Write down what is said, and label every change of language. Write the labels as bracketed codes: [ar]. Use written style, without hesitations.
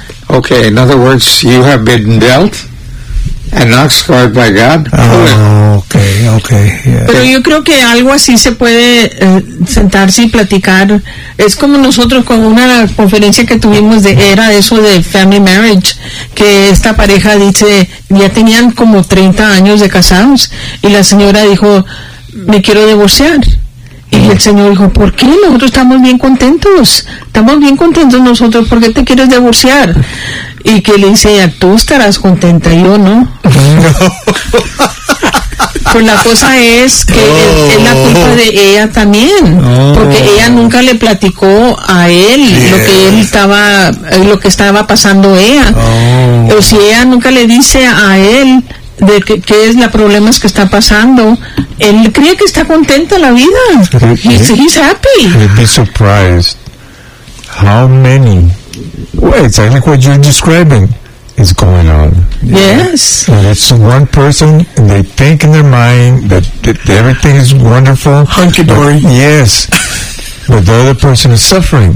[en] Okay, in other words, you have been dealt and not scarred by God. Oh, okay, yeah. [es] Pero yo creo que algo así se puede sentarse y platicar. Es como nosotros con una conferencia que tuvimos de era eso de [en] family marriage, [es] que esta pareja dice, ya tenían como 30 años de casados, y la señora dijo, me quiero divorciar. Y el señor dijo, ¿por qué? Nosotros estamos bien contentos. Estamos bien contentos nosotros. ¿Por qué te quieres divorciar? Y que le dice, ya tú estarás contenta, yo no. Pues la cosa es que es la culpa de ella también. Porque ella nunca le platicó a él lo que él estaba, lo que estaba pasando ella. O si ella nunca le dice a él de qué es la problemas que está pasando, él cree que está contenta la vida. [en] He's happy. You'd be surprised how many, well, exactly what you're describing is going on. Yes. And it's one person, and they think in their mind that, that everything is wonderful. Hunky dory. Yes. But the other person is suffering.